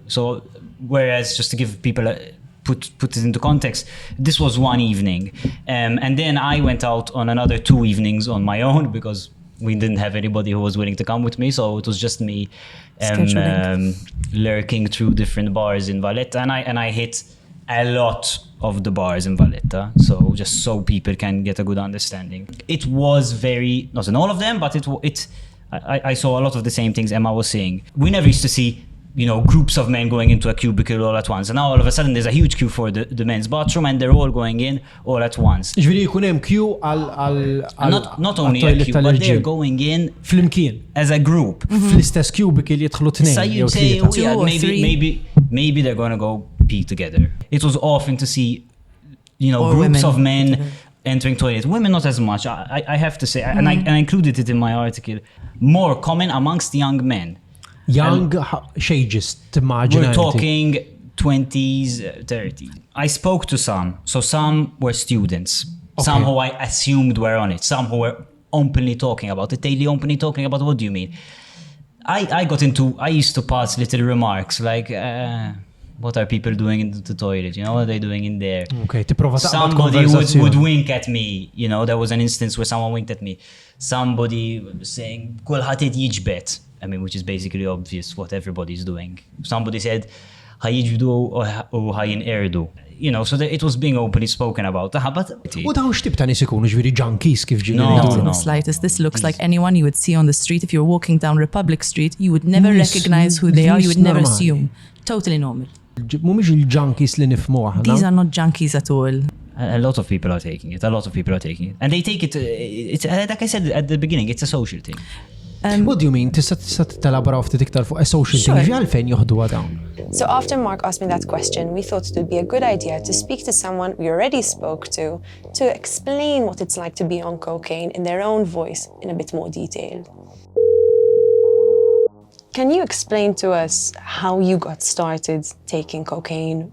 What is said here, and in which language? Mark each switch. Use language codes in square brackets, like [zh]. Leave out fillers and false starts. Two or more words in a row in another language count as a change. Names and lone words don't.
[en] So whereas, just to give people put it into context, this was one evening, and then I went out on another 2 evenings on my own because we didn't have anybody who was willing to come with me, so it was just me lurking through different bars in Valletta, and I hit a lot of the bars in Valletta, so just so people can get a good understanding. It was very, not in all of them, but I saw a lot of the same things Emma was saying. We never used to see, you know, groups of men going into a cubicle all at once, and now all of a sudden there's a huge queue for the men's bathroom, and they're all going in all at once. [mt] Ġifieri jkun hemm queue għal [en] Not only a queue, but they're going in [mt] flimkien. [en] as a group. [mt] Fl-istess cubicle jidħlu [en] So [mt] tnejn [en] you [mt] jew [en] say, [mt] tlieta. [en] oh, yeah, 2 or 3. maybe they're going to go pee together. It was often to see, you know, Or groups women of men together. entering toilet. Women not as much. I have to say, and I included it in my article. More common amongst young men. Young shages, timmaġina. We're talking 20s, 30s. I spoke to some. So some were students. Some who I assumed were on it. Some who were openly talking about it. Daily openly talking about, what do you mean? I used to pass little remarks like, what are people doing in the toilet? You know, what are they doing in there? [mt] Okay, tipprova taqbad [en] Somebody [mt] konverzazzjoni. [en] would wink at me. You know, there was an instance where someone winked at me. Somebody was saying, [mt] kulħadd qed jiġbed. [en] I mean, which is basically obvious what everybody's doing. Somebody said, [mt] ħajġbdu u ħajinqerdu. [en] You know, so it was being openly spoken about. But [mt] U dawn x'tib ta' nies ikunu ġifieri junkies kif ġieli [en] No, Not in no. the slightest. This looks like anyone you would see on the street. If you're walking down Republic Street, you would never Nis- recognize who they are. You would nis never [mt] normali. [en] assume. Totally normal. [mt] Mhumiex il-junkies li nifhmu aħna. [en] These are not junkies at all. a lot of people are taking it. And they take it, it's like I said at the beginning, it's a social thing. What do you mean? [mt] Tista' telabora ftit iktar fuq [en] a social Sure. [mt] thing għalfejn joħduha dawn. [en] So after Mark asked me that question, we thought it would be a good idea to speak to someone we already spoke to explain what it's like to be on cocaine in their own voice in a bit more detail. Can you explain to us how you got started taking cocaine?